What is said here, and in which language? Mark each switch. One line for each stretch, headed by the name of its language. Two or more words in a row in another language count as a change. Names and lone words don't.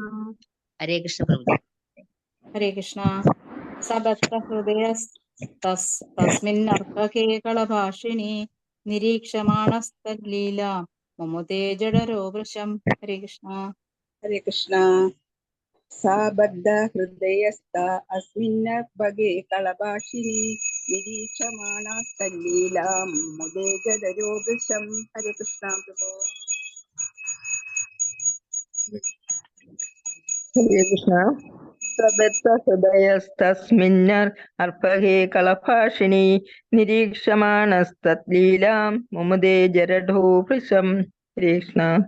Malayalam: ഹരേ കൃഷ്ണ പ്രഭു. ഹരേ കൃഷ്ണ.
Sanskrit: സബദ്ധഹൃദയസ്തസ്മിന്നർഭഗേ കളഭാഷിണി നിരീക്ഷമാണസ്തല്ലീലാം മുമുദേ ജഡരോ വൃഷം.
Malayalam: ഹരേ കൃഷ്ണ. ഹരേ കൃഷ്ണ.
Sanskrit: सा बद्धहृदयस्था अस्मिन्नर्भगे कलभाषिणी निरीक्षमाणास्तल्लीलां मुदे जदरोदृशं।
Malayalam: हरे कृष्ण प्रभु। ഹരേ കൃഷ്ണ.
Sanskrit: സബദ്ധഹൃദയസ്തസ്മിന്നർ അർപ്പഹേ കളഭാഷിണി നിരീക്ഷമാണസ്തലീലാം മുമുദേ ജരഢോ വൃഷം.
Malayalam: ഹരേ കൃഷ്ണ.